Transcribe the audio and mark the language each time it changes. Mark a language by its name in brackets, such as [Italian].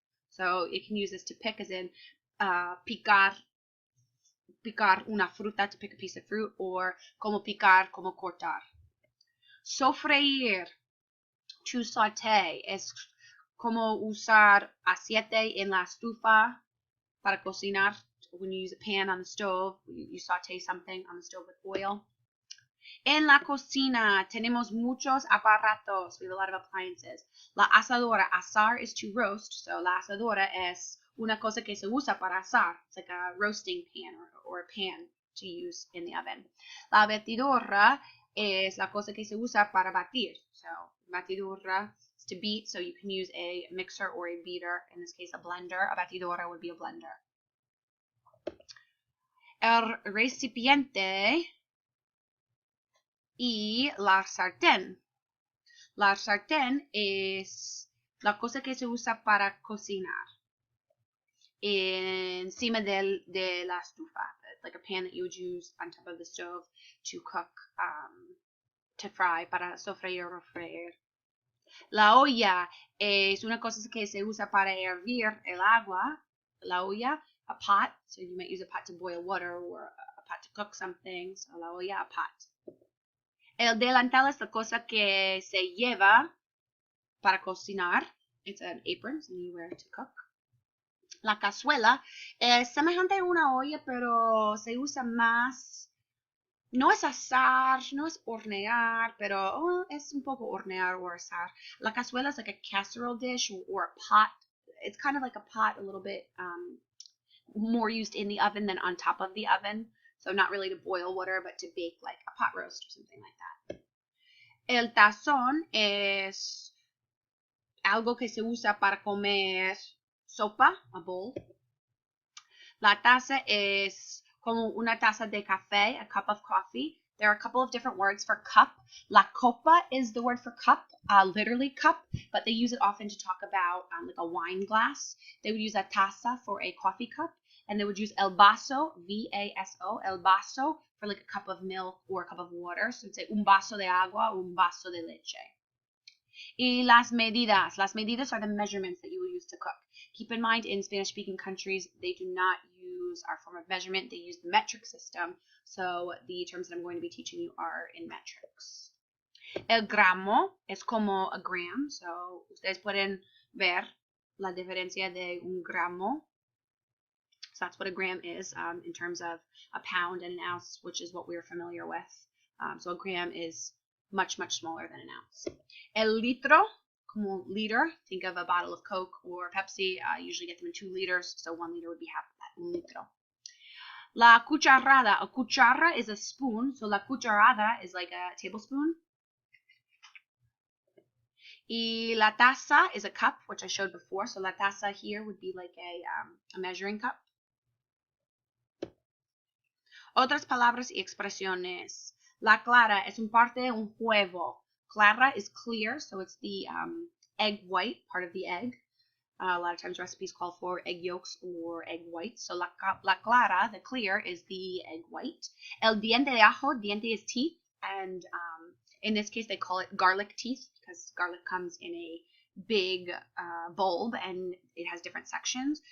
[English] So you can use this to pick as in picar una fruta, to pick a piece of fruit, or [Spanish] como picar, como cortar. Sofreír, [English] to sauté, [Spanish] es como usar aceite en la estufa para cocinar. [English] When you use a pan on the stove, you saute something on the stove with oil. [Spanish] En la cocina tenemos muchos aparatos. [English] We have a lot of appliances. [Spanish] La asadora, asar [English] is to roast. [Spanish] So la asadora es una cosa que se usa para asar. [English] It's like a roasting pan or a pan to use in the oven. [Spanish] La batidora es la cosa que se usa para batir. [English] So batidora is to beat. So you can use a mixer or a beater. In this case, a blender. A batidora would be a blender. [Spanish] El recipiente y la sartén. La sartén es la cosa que se usa para cocinar encima de la estufa. [English] It's like a pan that you would use on top of the stove to cook, to fry, [Spanish] para sofreír o freír. La olla es una cosa que se usa para hervir el agua. [English] La olla, a pot, so you might use a pot to boil water or a pot to cook something. So la olla, a pot. [Spanish] El delantal es la cosa que se lleva para cocinar. [English] It's an apron, something you wear to cook. [Spanish] La cazuela es semejante a una olla, pero se usa más. No es asar, no es hornear, pero es un poco hornear o asar. [English] La cazuela is like a casserole dish or a pot. It's kind of like a pot, a little bit more used in the oven than on top of the oven. So not really to boil water, but to bake like a pot roast or something like that. [Spanish] El tazón es algo que se usa para comer sopa, [English] a bowl. [Spanish] La taza es como una taza de café, [English] a cup of coffee. There are a couple of different words for cup. La copa is the word for cup, literally cup, but they use it often to talk about like a wine glass. They would use a taza for a coffee cup, and they would use el vaso, V-A-S-O, el vaso, for like a cup of milk or a cup of water. So it's like [Spanish] un vaso de agua, un vaso de leche. Y las medidas. [English] Las medidas are the measurements that you will use to cook. Keep in mind, in Spanish-speaking countries, they do not use our form of measurement. They use the metric system. So the terms that I'm going to be teaching you are in metrics. [Spanish] El gramo es como [English] a gram. [Spanish] So ustedes pueden ver la diferencia de un gramo. [English] So that's what a gram is in terms of a pound and an ounce, which is what we're familiar with. So a gram is much, much smaller than an ounce. El litro, como liter, think of a bottle of Coke or Pepsi. Usually get them in 2 liters, so 1 liter would be half of that, [Spanish] un litro. [English] La cucharada, a cuchara is a spoon, so la cucharada is like a tablespoon. Y la taza is a cup, which I showed before, so la taza here would be like a measuring cup. [Spanish] Otras palabras y expresiones. La clara es un parte de un huevo. [English] Clara is clear, so it's the egg white, part of the egg. A lot of times recipes call for egg yolks or egg whites. So la clara, the clear, is the egg white. El diente de ajo, diente is teeth, and in this case they call it garlic teeth because garlic comes in a big bulb and it has different sections.